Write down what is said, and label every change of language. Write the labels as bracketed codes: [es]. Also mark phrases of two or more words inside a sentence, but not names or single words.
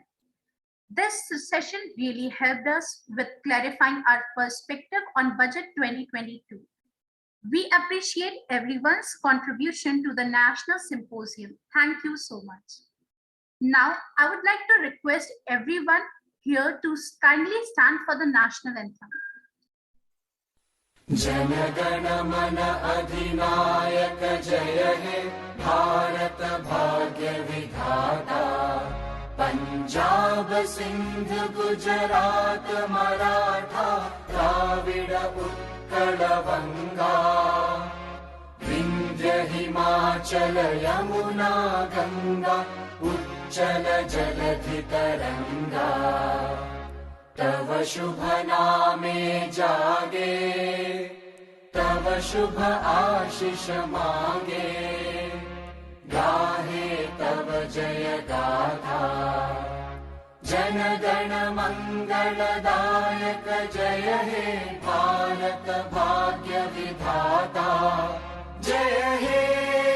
[en] This session really helped us with clarifying our perspective on Budget 2022. We appreciate everyone's contribution to the National Symposium. Thank you so much. Now, I would like to request everyone here to kindly stand for the national anthem. [bn] জনগণমন অধিনায়ক জয় হে ভারত ভাগ্য বিধাতা পঞ্জাব সিন্ধু গুজরাট মরাঠা দ্রাবিড় উৎকল বঙ্গ বিন্ধ্য হিমাচল যমুনা গঙ্গা উচ্ছল জলধি তরঙ্গ তব শুভ নামে জাগে তব শুভ আশিস মাগে গাহে তব জয় গাথা জন গণ মঙ্গলদায়ক জয় হে ভারত ভাগ্য বিধাতা জয় হে